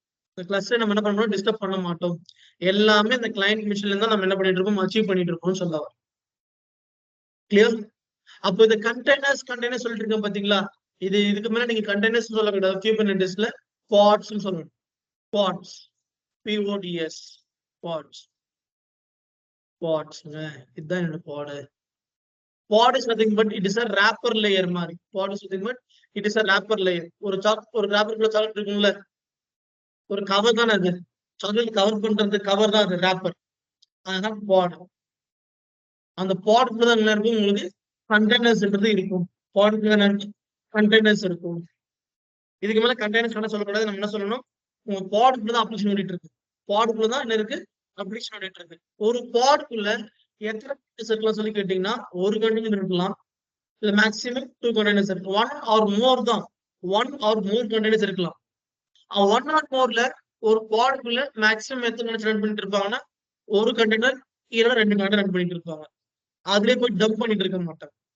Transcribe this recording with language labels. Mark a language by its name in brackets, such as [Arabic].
[Tamil] இந்த கிளஸ்டர் நம்ம என்ன பண்றோம், டிஸ்டர்ப் பண்ண மாட்டோம். எல்லாமே இந்த கிளையண்ட் மிஷின்ல இருந்தா நம்ம என்ன பண்ணிட்டு இருக்கோம், அச்சீவ் பண்ணிட்டு இருக்கோம்னு சொல்ல வரேன். கிளியர்? அப்போ இந்த கண்டெய்னர்ஸ் சொல்லிட்டு இருக்கேன் பாத்தீங்களா, இதுக்கு மேல நீங்க கண்டெய்னர்ஸ் சொல்லக்கூடாது. Kubernetesல pods சொல்லணும். pods, PODS, pods, இதுதான் என்னோட pod. [English] Pod is nothing but it is a wrapper layer மாதிரி. Pod is nothing but it is a wrapper layer. [Tamil] ஒரு wrapperக்குள்ள சாக்லேட் இருக்கும்ல, ஒரு கவர் தானே அது. சாக்லேட் கவர் பண்றது கவர் தான் அது, wrapper. அதுதான் pod. அந்த பாடுக்குள்ள தான் என்ன இருக்கும், உங்களுக்கு கண்டெய்னர்ஸ்ன்றது இருக்கும். பாடுக்குள்ள என்ன கண்டெய்னர்ஸ் இருக்கும். இதுக்கு மேல கண்டெய்னர்ஸ் என்ன சொல்லக்கூடாது, நம்ம என்ன சொல்லணும், உங்க பாடுக்குள்ள தான் அப்ளிகேஷன் ஓடிட்டு இருக்கு. பாடுக்குள்ள தான் என்ன இருக்கு, அப்ளிகேஷன் ஓடிட்டு இருக்கு. ஒரு பாடுக்குள்ள எத்தனை இருக்கலாம் சொல்லி கேட்டீங்கன்னா, ஒரு கண்டெய்னர் இருக்கலாம், இல்ல மேக்ஸிமம் 2 கண்டெய்னர்ஸ் இருக்கு. 1 or more தான், 1 or more கண்டெய்னர்ஸ் இருக்கலாம். 1 or moreல ஒரு பாடுக்குள்ள மேக்ஸிமம் எத்தனை ரன் பண்ணிட்டு இருப்பாங்கன்னா, ஒரு கண்டெய்னர் இல்ல 2 கண்டெய்னர் ரன் பண்ணிட்டு இருப்பாங்க. அதுல போய் டம்ப் பண்ணிட்டு இருக்க மாட்டாங்க.